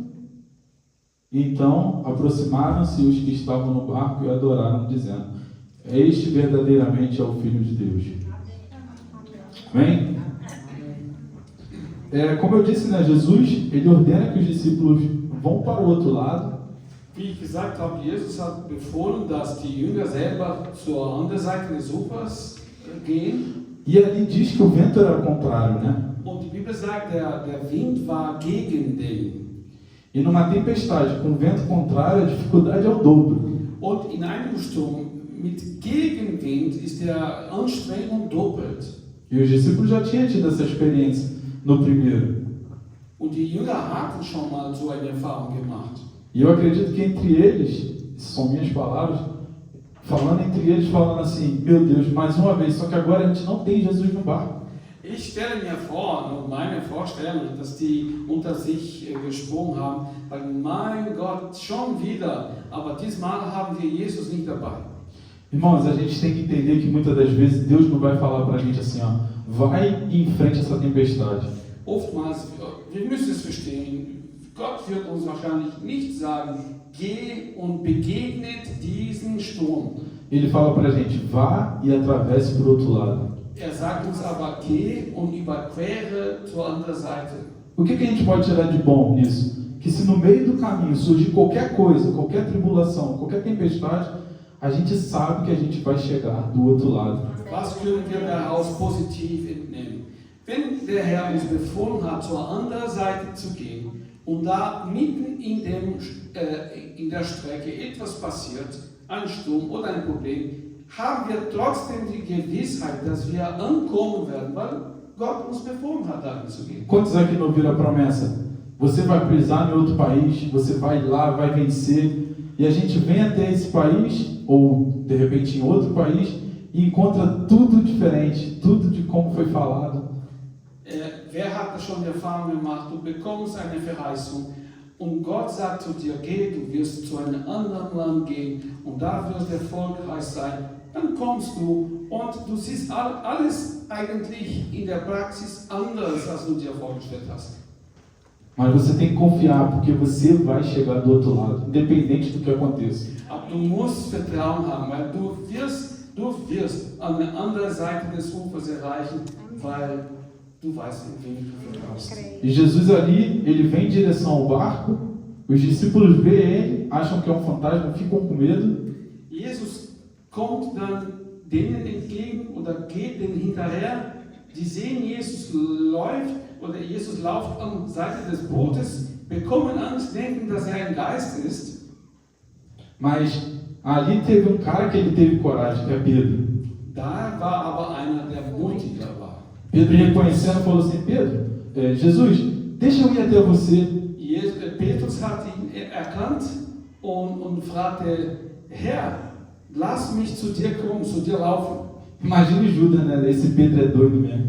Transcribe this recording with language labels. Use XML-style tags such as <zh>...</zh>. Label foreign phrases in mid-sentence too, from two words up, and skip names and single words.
<pt>Então aproximaram-se os que estavam no barco e adoraram, dizendo: este verdadeiramente é o Filho de Deus. Amém? Como eu disse, né, Jesus, ele ordena que os discípulos vão para o outro lado.</pt> <de>Wie ich gesagt habe, Jesus hat befohlen, dass die Jünger selber zur anderen Seite des Ufers gehen.</de> <pt>E ali diz que o vento era contrário, né?</pt> <de>Und die Bibel sagt, der Wind war gegen den.</de> <pt>E numa tempestade com vento contrário, a dificuldade é o dobro.</pt> <de>Und in einem Sturm mit Gegenwind ist der Anstrengung doppelt.</de> <pt>E os discípulos já tinham tido essa experiência no primeiro.</pt> <de>Und die Jünger hatten schon mal so eine Erfahrung gemacht.</de> <pt>E eu acredito que entre eles, são minhas palavras, falando assim: meu Deus, mais uma vez, só que agora a gente não tem Jesus no barco.</pt> <de>Ich stelle mir vor, meine Vorstellung, dass die unter sich gesprochen haben, weil mein Gott, schon wieder, aber diesmal haben wir Jesus nicht dabei.</de> <pt>Irmãos, a gente tem que entender que muitas das vezes Deus não vai falar para a gente assim, ó, vai e enfrente essa tempestade.</pt> <de>Oftmals, wir müssen es verstehen, Gott wird uns wahrscheinlich nicht sagen, geh und begegnet diesen Sturm.</de> <pt>Ele fala para a gente: vá e atravesse para o outro lado.</pt> <de>Sagt uns aber, geh und überquere zur anderen Seite.</de> <pt>O que a gente pode tirar de bom nisso? Que se no meio do caminho surgir qualquer coisa, qualquer tribulação, qualquer tempestade, a gente sabe que a gente vai chegar do outro lado.</pt> <de>Was können wir daraus positiv entnehmen? Wenn der Herr uns befohlen hat, zur anderen Seite zu gehen und da mitten in der Strecke etwas passiert, ein Sturm oder ein Problem, haben wir trotzdem die Gewissheit, dass wir ankommen werden, weil Gott uns befohlen hat, dahin zu gehen.</de> <pt>Quantos aqui não ouviram a promessa? Você vai pisar em outro país, você vai lá, vai vencer, e a gente vem até esse país, ou de repente em outro país, e encontra tudo diferente, tudo de como foi falado.</pt> <de>Wer hat das schon Erfahrung gemacht? Du bekommst eine Verheißung und Gott sagt zu dir, geh, du wirst zu einem anderen Land gehen und da wirst du erfolgreich sein. Dann kommst du und du siehst alles eigentlich in der Praxis anders, als du dir vorgestellt hast.</de> <pt>Mas você tem que confiar, porque você vai chegar do outro lado, independente do que aconteça.</pt> <de>Aber du musst Vertrauen haben, weil du wirst an der anderen Seite des Ufers erreichen, weil du weißt, in wen du vertraust.</de> <pt>E Jesus ali, ele vem em direção ao barco, os discípulos veem ele, acham que é um fantasma, ficam com medo.</pt> <de>Jesus kommt dann denen entgegen oder geht denen hinterher. Die sehen, Jesus läuft oder Jesus läuft an der Seite des Bootes, bekommen Angst, denken, dass ein Geist ist.</de> <pt>Mas ali teve cara que ele teve coragem, que é Pedro.</pt> <de>Da war aber einer, der mutiger war.</de> <pt>Pedro, reconhecendo, falou assim: Pedro, Jesus, deixa eu ir até você.</pt> <de>Petrus hat ihn erkannt und fragte: Herr, lass mich zu dir kommen, zu dir laufen.</de> <pt>Imagine Judas, né? Esse Pedro é doido mesmo.</pt>